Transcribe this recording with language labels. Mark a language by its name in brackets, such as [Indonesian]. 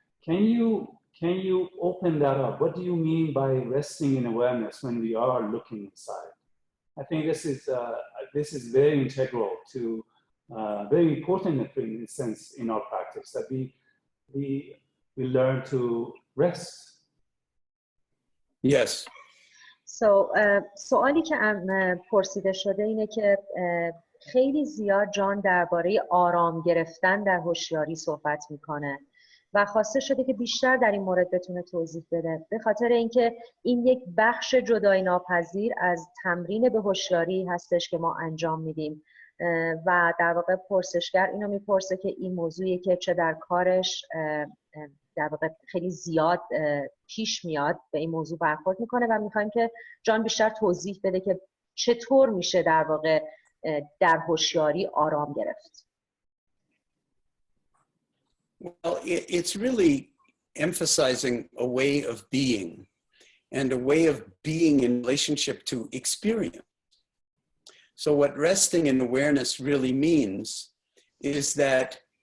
[English] Can you open that up? What do you mean by resting in awareness when we are looking inside? I think this is very integral to, very important in a sense in our practice, that we learn to rest. Yes. [Persian] سوالی که پرسیده شده اینه که خیلی زیاد جان درباره آرام گرفتن در هوشیاری صحبت میکنه و خواسته شده که بیشتر در این مورد بتونه توضیح بده، به خاطر اینکه این یک بخش جدایی ناپذیر از تمرین به هوشیاری هستش که ما انجام میدیم و در واقع پرسشگر اینو میپرسه که این موضوعی که چه در کارش در واقع خیلی زیاد پیش میاد به این موضوع برخورد میکنه و میخوایم که جان بیشتر توضیح بده که چطور میشه در واقع در هوشیاری آرام گرفت. [English] Well, it's really emphasizing a way of being and a way of being in relationship to experience. So what resting in awareness really means is that